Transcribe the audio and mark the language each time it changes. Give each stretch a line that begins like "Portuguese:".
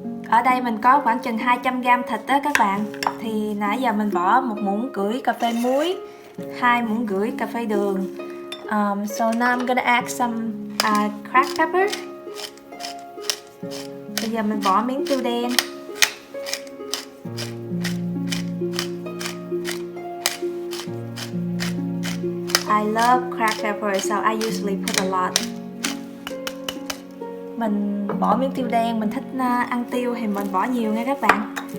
Vietnamese: Ở đây mình có khoảng chừng 200g thịt đó các bạn. Thì nãy giờ mình bỏ 1 muỗng rưỡi cà phê muối, 2 muỗng rưỡi cà phê đường.
English: So now I'm gonna add some cracked pepper.
Vietnamese: Bây giờ mình bỏ miếng tiêu đen.
English: I love cracked pepper, so I usually put a lot.
Vietnamese: Mình bỏ miếng tiêu đen, mình thích ăn tiêu thì mình bỏ nhiều nha các bạn.